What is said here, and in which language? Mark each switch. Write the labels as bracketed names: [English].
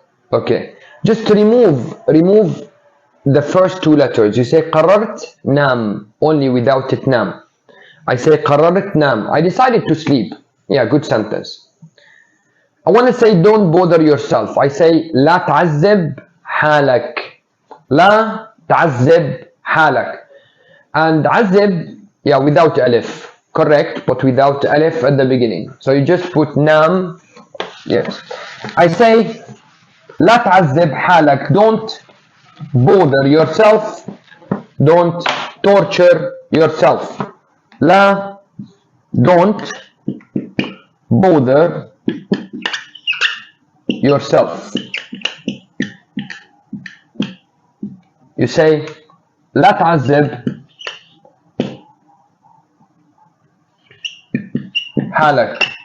[English] Okay, just remove the first two letters. You say [Arabic] قررت نام, [English] only without it نام. I say [Arabic] قررت نام. [English] I decided to sleep. Yeah, good sentence. I want to say don't bother yourself. I say [Arabic] لا تعذب حالك. لا تعذب حالك. [English] And عذب, yeah, without alif. Correct, but without alif at the beginning. So you just put نام. Yes. I say [Arabic] لا تعذب حالك. [English] Don't bother yourself. Don't torture yourself. لا, don't bother yourself. You say [Arabic] لا تعذب حالك.